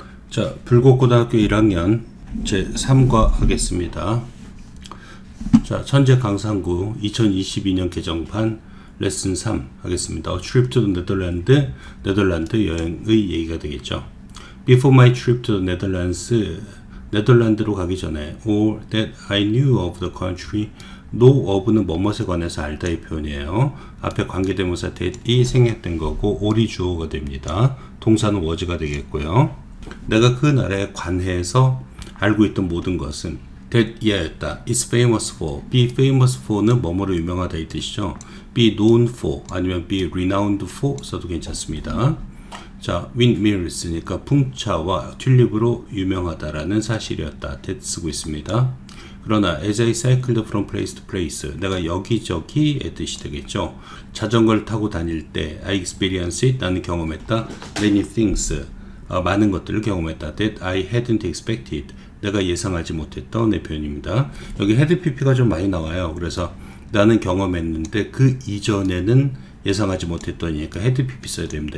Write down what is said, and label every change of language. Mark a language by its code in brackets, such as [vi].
[ko] 자, 불곡고등학교 1학년 제3과 하겠습니다. 자, 천재 강상구 2022년 개정판 레슨 3 하겠습니다. [en] A trip to the Netherlands, [ko] 네덜란드 여행의 얘기가 되겠죠. [en] Before my trip to the Netherlands, [ko] 네덜란드로 가기 전에 [en] all that I knew of the country, know of는 [ko] 뭐뭇에 관해서 알다의 표현이에요. 앞에 관계대명사 that이 생략된 거고 all이 주어가 됩니다. 동사는 was가 되겠고요. 내가 그 나라에 관해서 알고 있던 모든 것은 that 이하였다. [en] is famous for, be famous for는 [ko] 뭐뭐로 유명하다 이 뜻이죠. [en] be known for 아니면 be renowned for [ko] 써도 괜찮습니다. 자, windmills니까 풍차와 튤립으로 유명하다라는 사실이었다. that 쓰고 있습니다. [en] 그러나 as I cycled from place to place, [ko] 내가 여기저기의 뜻이 되겠죠. 자전거를 타고 다닐 때 [en] I experienced it, [ko] 나는 경험했다. many things, 많은 것들을 경험했다. [en] that I hadn't expected, [ko] 내가 예상하지 못했던 내 표현입니다. 여기 had pp가 좀 많이 나와요. 그래서 나는 경험했는데 그 이전에는 예상하지 못했더니까 had pp 써야 됩니다.